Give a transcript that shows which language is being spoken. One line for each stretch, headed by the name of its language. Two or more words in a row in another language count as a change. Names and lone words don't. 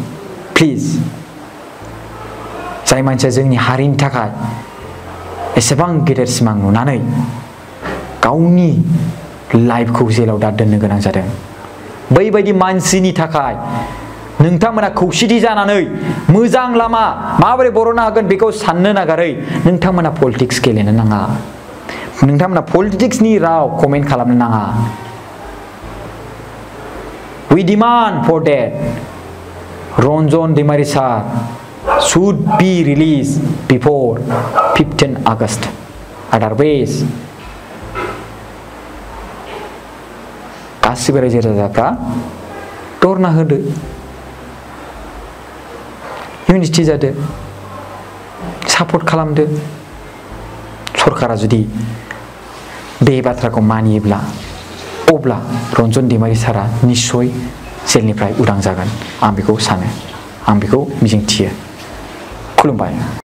Bodo: जाय मानसिया जोंनि हारिनि थाखाय एसेबां गेदेर सिमां नुनानै गावनि लाइफखौ जेलाव दा दोननो गोनां जादों बैबायदि मानसिनि थाखाय नोंथांमोना खौसेथि जानानै मोजां लामा माबोरै बर'नो हागोन बेखौ साननो नागारै नोंथांमोना पलिटिक्स गेलेनो नाङा नोंथांमोना पलिटिक्सनि राव कमेन्ट खालामनो नाङा
English: we demand for that Ranjan Dimari sir should be released before 15 August otherwise
Bodo: गासिबो रायजो राजाफ्रा धरना होदो इउनिटि जादो सापर्ट खालामदो सरकारा जुदि बे बाथ्राखौ मानियोब्ला अब्ला रन्जन दैमारि सारा निश्चय जेलनिफ्राय उदां जागोन आं बेखौ सानो आं बेखौ मिजिंथियो खुलुमबाय